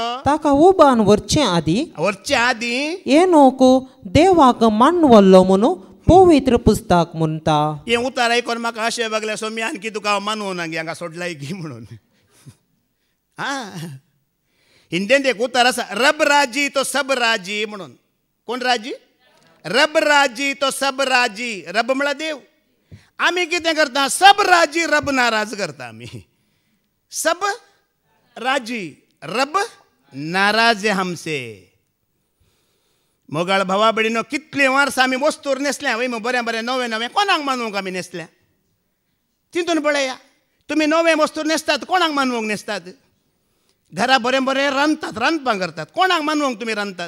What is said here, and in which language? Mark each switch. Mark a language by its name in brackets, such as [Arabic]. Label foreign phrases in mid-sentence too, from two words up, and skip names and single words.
[Konkani] ताका उबारून वरचे आदी एनोक देवाक मानवल्लो म्हणून पवित्र पुस्तक म्हणटा हे उतार आयकून म्हाका अशें लागलें सो मी आणखी तुका मानवो ना हांगा सोडलाय की म्हणून हिंदीन एक उतार आसा [Hindi] रब राजी तो सब राजी [Konkani] म्हणून कोण राजी [Hindi] रब राजी तो सब राजी [Konkani] रब म्हळ्यार देव आमी कितें करता [Hindi] सब राजी रब नाराज [Konkani] करता आमी [Hindi] सब राजी रब नाराज है हमसे. [Konkani] मोगाळ भावा बहिणीनो, कितले वर्स आमी वस्तूर नेसल्या वय मग बरें बरें नवें नवें कोणाक मानवंक आमी नेसल्या. चिंतून पळया, तुमी नवें वस्तूर नेसतात कोणाक मानवंक नेसतात. घरा बरें बरें रांदतात, रांदपाक करतात कोणाक मानवंक तुमी रांदतात.